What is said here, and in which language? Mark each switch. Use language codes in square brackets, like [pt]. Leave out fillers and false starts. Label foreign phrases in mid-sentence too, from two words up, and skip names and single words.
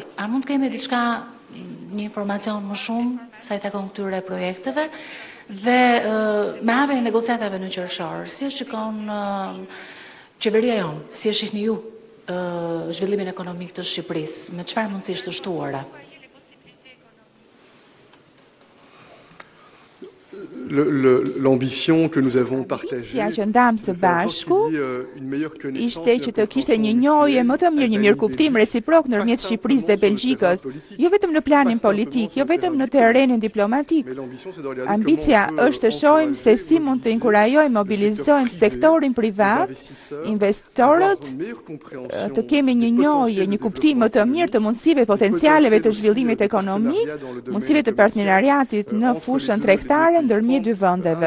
[sq] A mund të kemi diçka, një informacion më shumë sa i takon këtyre projekteve dhe me hapjen e negociatave në qershor, si e shikon qeveria jon, si e shihni ju zhvillimin ekonomik të Shqipërisë, me çfarë mundësish të shtuara? [fr] L'ambition que nous avons partagée [sq] që ndam së bashku ishte që të kishte një njohje më të mirë, një mirëkuptim reciprok ndërmjet Shqipërisë dhe Belgjikës, jo vetëm në planin politik, jo vetëm në terrenin diplomatik. Ambicia është të shohim se si mund të inkurajojmë, mobilizojmë sektorin privat, investorët, të kemi një njohje, një kuptim më të mirë të mundësive potencialeve të zhvillimit ekonomik, mundësive të partnerariatit në fushën tregtare ndërmjet dy vendeve.